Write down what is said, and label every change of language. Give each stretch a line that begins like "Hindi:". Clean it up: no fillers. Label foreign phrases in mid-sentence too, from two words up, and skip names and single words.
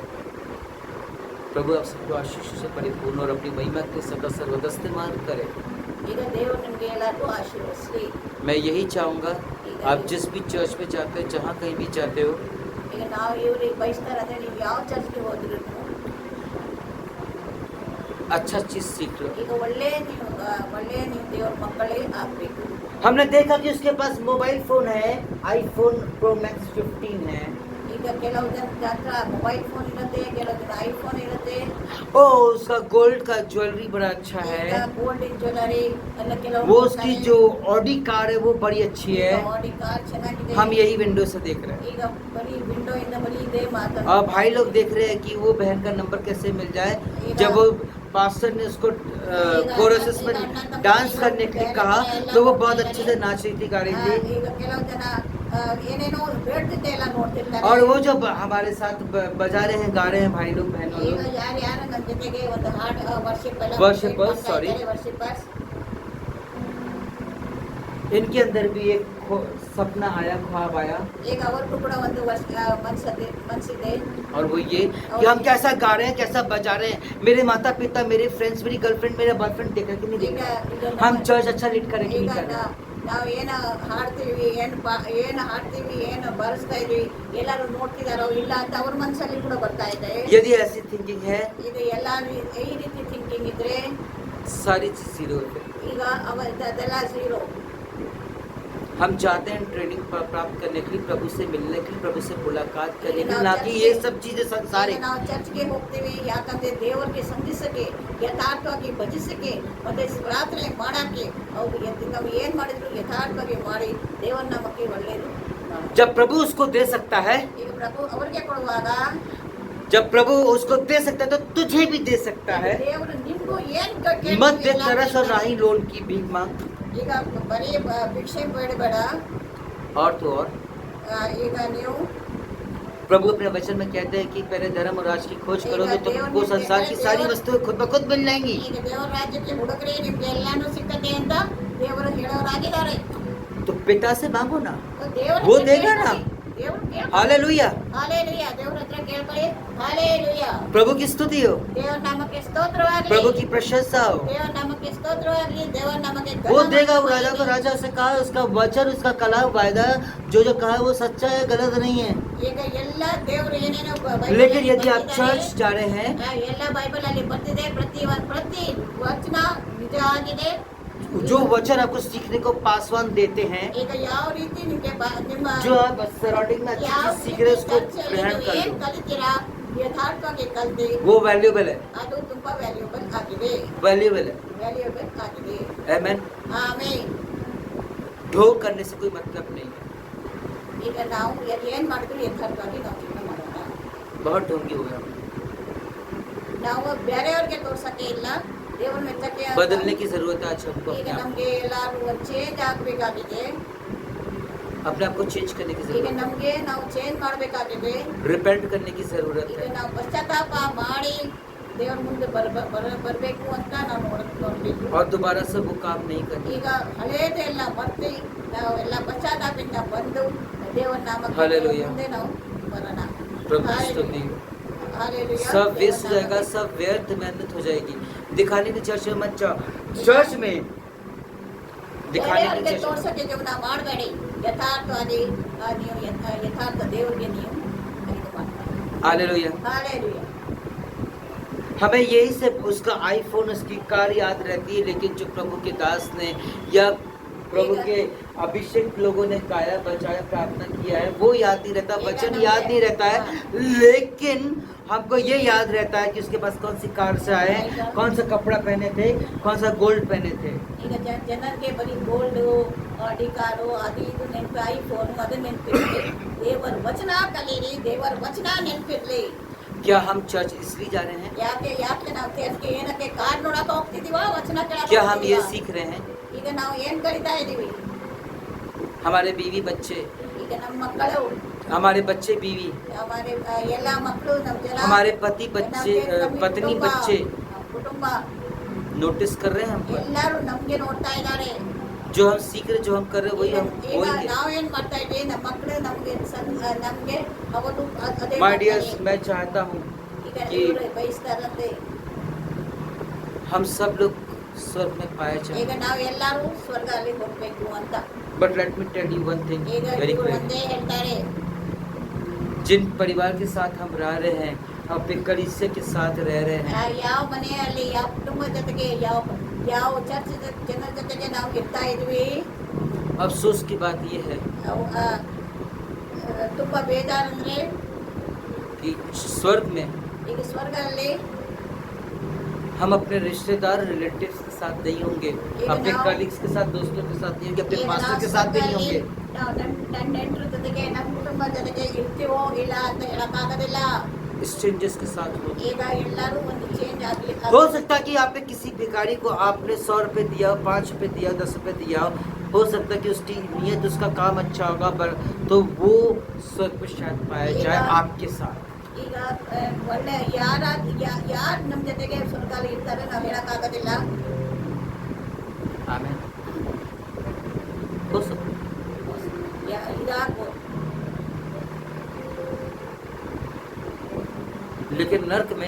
Hindi: प्रभु आप सबको आशीष से परिपूर्ण और अपनी महिमा के सदा सर्वदा इस्तेमाल करे।
Kannada: ಈಗ ದೇವರು ನಿಮಗೆ ಎಲ್ಲರಿಗೂ ಆಶೀರ್ವದಿಸಲಿ.
Hindi: मैं यही चाहूँगा आप जिस भी चर्च में जाते हो, जहाँ कहीं भी जाते हो,
Kannada: ಈಗ ನಾವು ಇವ್ರಿಗೆ ಬಯಸ್ತಾರೆ ಅಂದ್ರೆ ನೀವು ಯಾವ ಚರ್ಚ್ಗೆ ಹೋದ್ರು
Hindi: अच्छा चीज़ सीख लो.
Kannada: ಈಗ ಒಳ್ಳೆ ನೀವು ದೇವ್ರ ಮಕ್ಕಳೇ ಆಗ್ಬೇಕು.
Hindi: हमने देखा कि उसके पास
English: mobile phone
Hindi: है, आईफोन प्रो मैक्स 15 है.
Kannada: ಈಗ ಕೆಲವು ಜನ ಹತ್ರ
English: mobile phone
Kannada: ಇರುತ್ತೆ, ಕೆಲವು ಜನ ಐಫೋನ್ ಇರುತ್ತೆ.
Hindi: ओ उसका गोल्ड का ज्वेलरी बड़ा अच्छा है.
English: gold jewellery
Kannada: ಎಲ್ಲ ಕೆಲವು
Hindi: वो उसकी जो ऑडी कार है वो बड़ी अच्छी है.
Kannada: ಆಡಿ ಕಾರ್ ಚೆನ್ನಾಗಿದೆ.
Hindi: हम यही विंडो से देख रहे हैं.
Kannada: ಈಗ ಬರೀ ವಿಂಡೋ ಇಂದ ಬರೀ ಇದೆ ಮಾತಾಡ.
Hindi: और भाई लोग देख रहे हैं कि वो बहन का नंबर कैसे मिल जाए. जब वो पास्टर ने उसको कोरस में डांस करने के लिए कहा तो वो बहुत अच्छे से नाच रही थी, गा रही थी.
Kannada: ಈಗ ಕೆಲವು ಜನ ಏನೇನೋ ಬೇಡ್ತಿದ್ದೆ ಎಲ್ಲ ನೋಡ್ತಿರ್ತಾರೆ.
Hindi: और वो जो हमारे साथ बजा रहे हैं, गा रहे हैं भाई लोग बहनों
Kannada: ಈಗ
Hindi: लोग.
Kannada: ಯಾರು ನನ್ನ ಜೊತೆಗೆ ಒಂದು ಹಾಡು
English: Worshippers, sorry.
Kannada: ವರ್ಷಿಪರ್ಸ್.
Hindi: इनके अंदर भी एक सपना आया, ख्वाब आया.
Kannada: ಈಗ ಅವ್ರಿಗೂ ಕೂಡ ಒಂದು ಮನಸ್ಸಿದೆ.
Hindi: और वो ये कि हम कैसा गा रहे हैं, कैसा बजा रहे हैं. मेरे माता पिता, मेरे फ्रेंड्स, मेरी गर्लफ्रेंड, मेरा बॉयफ्रेंड देखा कि नहीं देखा. हम चर्च अच्छा लीड करें कि
Kannada: ಈಗ
Hindi: नहीं करें.
Kannada: ನಾವು ಏನು ಹಾಡ್ತೀವಿ, ಏನು ಹಾಡ್ತೀವಿ, ಏನು ಬರೆಸ್ತಾ ಇದೀವಿ, ಎಲ್ಲರೂ ನೋಡ್ತಿದಾರೋ ಇಲ್ಲ ಅಂತ ಅವ್ರ ಮನಸ್ಸಲ್ಲಿ ಕೂಡ ಬರ್ತಾ ಇದೆ.
Hindi: यदि ऐसी थिंकिंग है,
Kannada: ಇದು ಎಲ್ಲ ಈ ರೀತಿ ಥಿಂಕಿಂಗ್ ಇದ್ರೆ
Hindi: सारी चीज जीरो है.
Kannada: ಈಗ ಅದೆಲ್ಲ ಝೀರೋ.
Hindi: हम चाहते हैं ट्रेनिंग प्राप्त करने के लिए, प्रभु से मिलने के लिए, प्रभु से मुलाकात करने के लिए, ना कि ये सब चीजें संसारिक.
Kannada: ನಾವು ಚರ್ಚ್ಗೆ ಹೋಗ್ತೀವಿ ಯಾಕಂದ್ರೆ ದೇವರಿಗೆ ಸಂಧಿಸಕ್ಕೆ, ಯಥಾರ್ಥವಾಗಿ ಭಜಿಸಕ್ಕೆ, ಮತ್ತೆ ಪ್ರಾರ್ಥನೆ ಮಾಡಕ್ಕೆ. ಅವ್ರು ನಾವು ಏನ್ ಮಾಡಿದ್ರು ಯಥಾರ್ಥವಾಗಿ ಮಾಡಿ ದೇವರ ನಾಮಕ್ಕೆ ಒಳ್ಳೆಯದು.
Hindi: जब प्रभु उसको दे सकता है,
Kannada: ಈಗ ಪ್ರಭು ಅವ್ರಿಗೆ ಕೊಡುವಾಗ,
Hindi: जब प्रभु उसको दे सकता है तो तुझे भी दे सकता है.
Kannada: ದೇವರು ನಿಮ್ಗೂ ಏನ್
Hindi: मत दे तरस और ना ही लोन की भीख मांग.
Kannada: ಈಗ ಬರೀ ಭಿಕ್ಷೆ ಬೇಡಬೇಡ.
Hindi: और तो और
Kannada: ಈಗ ನೀವು
Hindi: प्रभु अपने वचन में कहते हैं कि पहले धर्म और राज की खोज करोगे तो तुमको संसार की सारी वस्तुएं खुद ब खुद मिल जाएंगी.
Kannada: ಈಗ ದೇವರ ರಾಜ್ಯಕ್ಕೆ ಹುಡುಗರೆ ನಿಮ್ಗೆ ಎಲ್ಲಾನು ಸಿಗ್ತದೆ ಅಂತ ದೇವರು ಹೇಳೋರಾಗಿದ್ದಾರೆ.
Hindi: तो पिता से मांगो ना,
Kannada: ದೇವರು
Hindi: वो देगा ना.
Kannada: ದೇವರು
Hindi: हालेलुया.
Kannada: ಹಾಲೆಲೂಯಾ. ದೇವರ ಹತ್ರ ಕೇಳ್ಕೊಳ್ಳಿ. ಹಾಲೆಲೂಯಾ.
Hindi: प्रभु की स्तुति हो,
Kannada: ದೇವರ ನಾಮಕ್ಕೆ ಸ್ತೋತ್ರವಾಗಲಿ.
Hindi: प्रभु की प्रशंसा हो.
Kannada: ದೇವರ ನಾಮಕ್ಕೆ ಸ್ತೋತ್ರವಾಗಲಿ. ದೇವರ ನಾಮಕ್ಕೆ
Hindi: वो देगा. वो राजा को राजा से कहा, उसका वचन, उसका कलाम, वायदा जो जो कहा है वो सच्चा है, गलत नहीं है.
Kannada: ಈಗ ಎಲ್ಲ ದೇವರು ಏನೇನೋ
Hindi: लेकिन यदि आप चर्च जा रहे हैं,
Kannada: ಎಲ್ಲ ಬೈಬಲ್ ಅಲ್ಲಿ ಬರ್ತಿದೆ. ಪ್ರತಿ ವಚನ ನಿಜ ಆಗಿದೆ.
Hindi: जो वचन आपको सीखने को पासवान देते हैं,
Kannada: ಈಗ ಯಾವ ರೀತಿ ನಿಮಗೆ ನಿಮ್ಮ
Hindi: जो आप सराउंडिंग में अच्छी
Kannada: ಯಾವ
Hindi: चीज सीख रहे हैं उसको
Kannada: ಚರ್ಚಲ್ಲಿ
Hindi: ग्रहण
Kannada: ನೀವು
Hindi: कर
Kannada: ಏನ್
Hindi: लो.
Kannada: ಕಲಿತೀರಾ ಯಥಾರ್ಥವಾಗಿ ಕಲ್ತಿ
Hindi: वो वैल्यूएबल है,
Kannada: ಅದು ತುಂಬಾ ವ್ಯಾಲ್ಯೂಬಲ್ ಆಗಿದೆ.
Hindi: वैल्यूएबल है.
Kannada: ವ್ಯಾಲ್ಯೂಬಲ್ ಆಗಿದೆ.
Hindi: आमेन.
Kannada: ಆಮೇಲೆ
Hindi: ढोंग करने से कोई मतलब नहीं है.
Kannada: ಈಗ ನಾವು ಏನ್ ಮಾಡಿದ್ರು ಯಥಾರ್ಥವಾಗಿ ನಾವು ಜೀವನ ಮಾಡೋಣ.
Hindi: बहुत ढोंगी हो गया.
Kannada: ನಾವು ಬೇರೆಯವ್ರಿಗೆ ತೋರ್ಸಕ್ಕೆ ಇಲ್ಲ, ದೇವರ ಮೆಚ್ಚಕ್ಕೆ.
Hindi: बदलने की जरूरत है आज हमको.
Kannada: ಈಗ
Hindi: अपने आप
Kannada: ನಮ್ಗೆ ಎಲ್ಲಾರು ಚೇಂಜ್ ಆಗ್ಬೇಕಾಗಿದೆ.
Hindi: अपने आप को चेंज करने की
Kannada: ಈಗ
Hindi: जरूरत है.
Kannada: ನಮ್ಗೆ ನಾವು ಚೇಂಜ್ ಮಾಡ್ಬೇಕಾಗಿದೆ.
Hindi: रिपेंट करने की जरूरत
Kannada: ಈಗ
Hindi: है.
Kannada: ನಾವು ಪಶ್ಚಾತ್ತಾಪ ಮಾಡಿ ದೇವರ ಮುಂದೆ ಬರಬೇಕು ಅಂತ ನಾವು ನೋಡ್ಬೇಕು.
Hindi: और दोबारा से वो काम नहीं करना.
Kannada: ಈಗ ಹಳೇದೆಲ್ಲ ಮರ್ತಿ ನಾವೆಲ್ಲ ಪಶ್ಚಾತ್ತಾಪದಿಂದ ಬಂದು ದೇವರ ನಾಮಕ್ಕೆ Hallelujah. ಮುಂದೆ ನಾವು ಬರೋಣ.
Hindi: प्रभु की स्तुति हो. Hallelujah. सब वेस्ट हो जाएगा, सब व्यर्थ मेहनत हो जाएगी. दिखाने की चर्च में मत जाओ. चर्च में दिखाने की
Kannada: ಬೇರೆಯವ್ರಿಗೆ
Hindi: चर्च.
Kannada: ತೋರ್ಸಕ್ಕೆ ಜೀವನ ಮಾಡಬೇಡಿ. ಯಥಾರ್ಥವಾಗಿ ನೀವು ಯಥಾರ್ಥ ದೇವರಿಗೆ ನೀವು ಇದು ಮಾಡಿ.
Hindi: हालेलुया. Hallelujah. हमें यही से उसका आईफोन, उसकी कार याद रहती है, लेकिन जो प्रभु के दास ने या प्रभु के अभिषेक लोगों ने गाया, बजाया, प्रार्थना किया है वो याद नहीं रहता, वचन याद नहीं रहता है. लेकिन हमको ये याद रहता है कि उसके पास कौन सी कार से आए, कौन सा कपड़ा पहने थे, कौन सा गोल्ड पहने थे.
Kannada: ಈಗ ಜನರಿಗೆ ಬರೀ ಗೋಲ್ಡು, ಅಡಿಕಾರು, ಅದು ಇದು ನೆನಪು, ಐಫೋನ್ ಅದು ನೆನಪಿರ್ಲಿ. ದೇವರ ವಚನ ಕಲೀರಿ, ದೇವರ ವಚನ ನೆನಪಿರ್ಲಿ.
Hindi: क्या हम चर्च इसलिए जा रहे हैं?
Kannada: ಯಾಕೆ ನಾವು ಚರ್ಚ್ಗೆ ಏನಕ್ಕೆ ಕಾರ್ ನೋಡಕ್ಕೆ ಹೋಗ್ತಿದೀವ, ವಚನ ಕೇಳಕ್ಕೆ
Hindi: क्या हम ये
Kannada: ಹೋಗ್ತಿದೀವ?
Hindi: सीख रहे हैं?
Kannada: ಈಗ ನಾವು ಏನ್ ಕಲಿತಾ ಇದೀವಿ?
Hindi: हमारे बीवी बच्चे,
Kannada: ಈಗ ನಮ್ಮ ಮಕ್ಕಳು,
Hindi: हमारे बच्चे बीवी,
Kannada: हमारे ಎಲ್ಲ ಮಕ್ಕಳು, ನಮ್ಮ ಜನ,
Hindi: हमारे पति बच्चे,
Kannada: ನಮ್ಮ
Hindi: पत्नी
Kannada: ಕುಟುಂಬ,
Hindi: बच्चे
Kannada: ಕುಟುಂಬ
Hindi: नोटिस कर रहे हैं हमको.
Kannada: ಎಲ್ಲರೂ ನಮ್ಗೆ ನೋಡ್ತಾ ಇದ್ದಾರೆ.
Hindi: जो हम सीख रहे, जो हम कर रहे, वही हम
Kannada: ಈಗ
Hindi: वही.
Kannada: ನಾವೇನ್ ಮಾಡ್ತಾ ಇದ್ದೀವಿ, ನಮ್ಮ ಮಕ್ಕಳು ನಮ್ಗೆ ಅವರು ಅದೇ
English: माय
Kannada: ಮಾಡ್ತಾರೆ.
Hindi: डियर्स, मैं चाहता हूँ
Kannada: ಈಗ
Hindi: कि
Kannada: ಇವ್ರು ಬಯಸ್ತಾರಂತೆ.
Hindi: हम सब लोग स्वर्ग में पाया
Kannada: ಈಗ
Hindi: जाए.
Kannada: ನಾವು ಎಲ್ಲರೂ ಸ್ವರ್ಗ ಅಲ್ಲಿ ಹೋಗ್ಬೇಕು ಅಂತ.
English: But let me tell you one thing
Kannada: ಈಗ
English: very
Kannada: ಇವ್ರು
English: clearly.
Kannada: ಒಂದೇ ಹೇಳ್ತಾರೆ,
Hindi: जिन परिवार के साथ हम रह रहे हैं, अपने कलीसिया के साथ रह रहे हैं,
Kannada: ಯಾವ ಮನೆಯಲ್ಲಿ ಯಾವ ಕುಟುಂಬದ ಜೊತೆಗೆ ಯಾವ ಚರ್ಚ್ ಜನರ ಜೊತೆಗೆ ನಾವು ಇರ್ತಾ ಇದ್ವಿ,
Hindi: अफसोस की बात यह है
Kannada: ತುಂಬಾ ಬೇಜಾರಂದ್ರೆ
Hindi: कि स्वर्ग में
Kannada: ಈಗ ಸ್ವರ್ಗದಲ್ಲಿ
Hindi: हम अपने रिश्तेदार रिलेटिव्स के साथ नहीं होंगे, अपने कलीग्स के साथ, दोस्तों के साथ नहीं होंगे, अपने
Kannada: ಈಗ
Hindi: मास्टर
Kannada: ನಾವು
Hindi: के साथ भी नहीं
Kannada: ಸ್ವರ್ಗದಲ್ಲಿ
Hindi: होंगे.
Kannada: ನಾವು ನನ್ನ ನೆಂಟರ ಜೊತೆಗೆ ನಮ್ಮ ಕುಟುಂಬದ ಜೊತೆಗೆ ಇರ್ತೀವೋ ಇಲ್ಲ ಅಂತ ಹೇಳಕ್ಕಾಗೋದಿಲ್ಲ.
Hindi: स्ट्रेंजर्स के साथ होंगे.
Kannada: ಈಗ ಎಲ್ಲರೂ ಒಂದು ಚೇಂಜ್ ಆಗ್ಲಿ.
Hindi: हो सकता है कि आपने किसी भिखारी को आपने 100 रुपए दिया, 5 रुपए दिया, 10 रुपए दिया, हो सकता है कि उसकी नीयत, उसका काम अच्छा होगा, तो वो स्वर्ग में शायद पाया जाए आपके साथ.
Kannada: ಈಗ ಒಳ್ಳೆ ಯಾರು ನಮ್ಮ ಜೊತೆಗೆ ಸ್ವರ್ಗದಲ್ಲಿ ಇರ್ತಾರೆ ನಾವು ಹೇಳಕ್ಕಾಗೋದಿಲ್ಲ.
Hindi: आमीन. हो सकता है.
Kannada: ಇದಾಗ್ಬೋದು.
Hindi: लेकिन नर्क में